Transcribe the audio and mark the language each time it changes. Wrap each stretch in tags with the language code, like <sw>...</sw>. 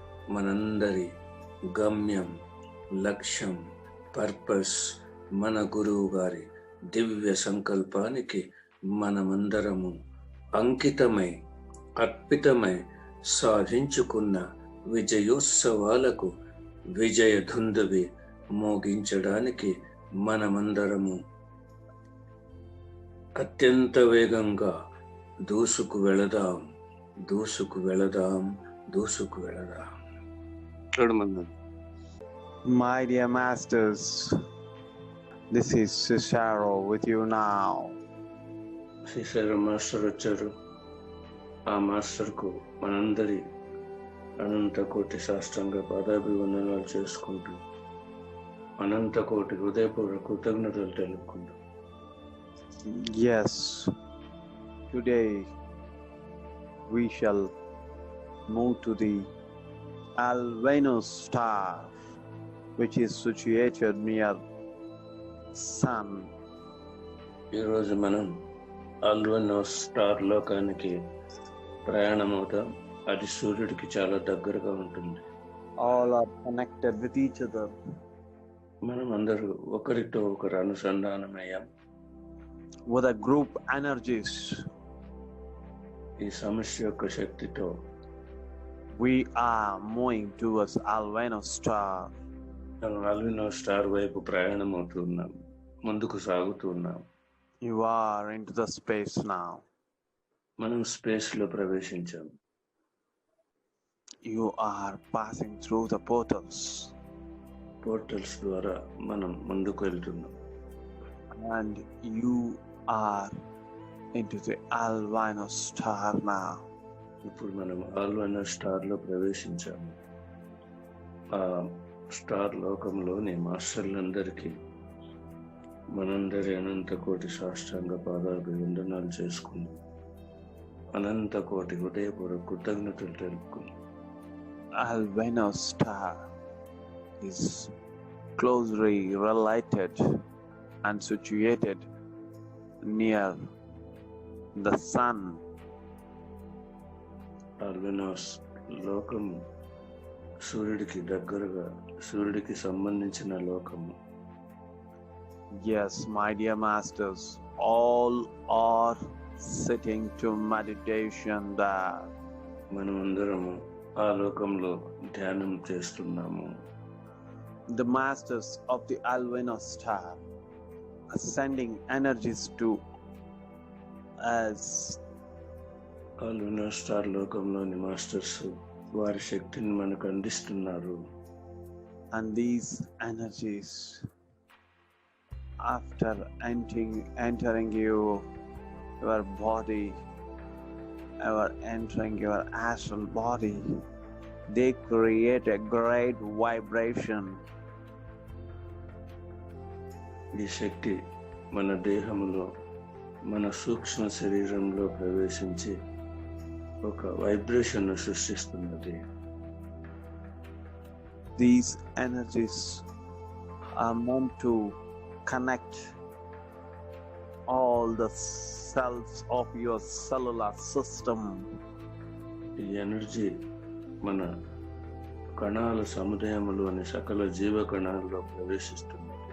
<te>మనందరి గమ్యం, లక్ష్యం, పర్పస్, మన గురువు గారి దివ్య సంకల్పానికి మనమందరము అంకితమై, అర్పితమై సాధించుకున్న విజయోత్సవాలకు విజయ ధుందువి మోగించడానికి మనమందరము అత్యంత వేగంగా దూసుకు వెళదాం, దూసుకు వెళదాం, దూసుకు వెళదాం.</te> <en>My dear masters, this is Cicero with you now.</en> <te>సిసరో master వచ్చారు. ఆ మాస్టర్కు మనందరి అనంత కోటి సాష్టాంగ పాదాభివందనాలు చేసుకుంటూ, అనంత కోటి హృదయపూర్వక కృతజ్ఞతలు తెలుపుకుంటాం.</te> <en>Yes, today we shall move to the Albanus star, which is situated near Sun.</en> <te>ఈరోజు మనం ఆల్బనోస్ స్టార్ లోకానికి ప్రయాణమవుతాం. అది సూర్యుడికి చాలా దగ్గరగా ఉంటుంది.</te> <en>All are connected with each other.</en> <te>మనం అందరూ ఒకరితో ఒకరు అనుసంధానమయ్యాం.</te> <en>With a group energies,</en> <te>ఈ సమస్య యొక్క శక్తితో</te> <en>we are moving towards Albanus star.</en> <te>మనం ఆల్బనోస్ స్టార్ వైపు ప్రయాణమవుతున్నాం, ముందుకు సాగుతున్నాం.</te> <en>You are into the space now.</en> <te>మనం స్పేస్ లో ప్రవేశించాం.</te> <en>You are passing through the portals,</en> <te>portals ద్వారా మనం ముందుకు వెళ్తున్నాం.</te> <en>and you are into the Albanus star now.</en> <te>ఇప్పుడు మనం ఆల్బనోస్ స్టార్ లో ప్రవేశించాము. ఆ స్టార్ లోకంలోని మాస్టర్లందరికీ మనందరి అనంత కోటి సాష్టాంగ పాదాలకు వందనాలు చేసుకున్నాం. అనంత కోటి హృదయపూర్వక కృతజ్ఞతలు తెలుపుకున్నాం.</te> <en>Albanus star is closely related and situated near the Sun.</en> <te>ఆల్బనోస్ లోకం సూర్యుడికి దగ్గరగా, సూర్యుడికి సంబంధించిన లోకము.</te> <en>Yes, my dear masters, all are sitting to meditation there.</en> <te>మనమందరము ఆ లోకంలో ధ్యానం చేస్తున్నాము.</te> <en>The masters of the Albanus star are sending energies to us.</en> <te>ఆల్బనోస్ star లోకంలోని మాస్టర్స్ వారి శక్తిని మనకు అందిస్తున్నారు.</te> <en>And these energies, after entering your body, entering your astral body, they create a great vibration.</en> <te>ఈ శక్తి మన దేహంలో, మన సూక్ష్మ శరీరంలో ప్రవేశించి ఒక vibration సృష్టిస్తున్నది.</te> <en>These energies are meant to connect all the cells of your cellular system.</en> <te>ఈ ఎనర్జీ మన కణాల సముదాయంలోని సకల జీవ కణాల్లో ప్రవేశిస్తున్నది.</te>